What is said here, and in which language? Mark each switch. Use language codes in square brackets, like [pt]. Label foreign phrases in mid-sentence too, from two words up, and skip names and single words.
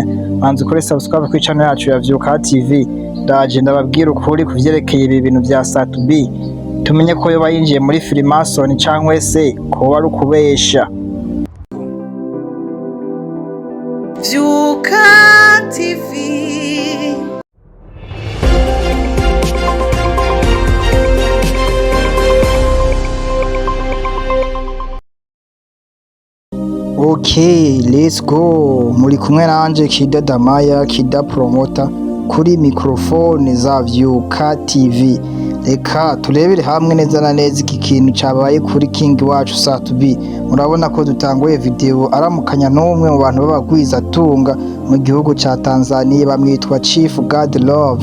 [rn] Manzi kuri subscribe ku channel yacu ya Vyuka TV. Ndaje ndababwira ukuri kuvyerekeye ibi bintu bya Satubi, tumenye ko yoba yinjiye muri Freemason cyangwa se ko wari ukubesha. Vyuka TV. [en] Okay, let's go. [rn] Muri kumwe nanje Kida Damaya, Kida Promoter kuri microphone za Vyuka TV. Reka turebere hamwe neza na neza iki kintu cyabaye kuri King wacu Satubi. Murabona ko dutanguye video aramukanya n'umwe mu bantu babagwiza tunga mu gihugu ca Tanzania bamwitwa Chief God Love.